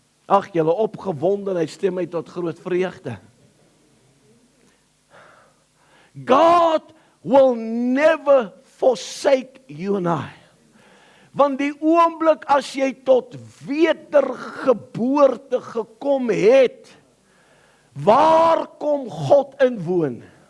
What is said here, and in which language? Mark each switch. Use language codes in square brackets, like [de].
[af] Ag, julle opgewondenheid stem my tot groot vreugde. [en] God will never forsake you and I. [af] Want die oomblik as jy tot wedergeboorte gekom het, waar kom God in woon?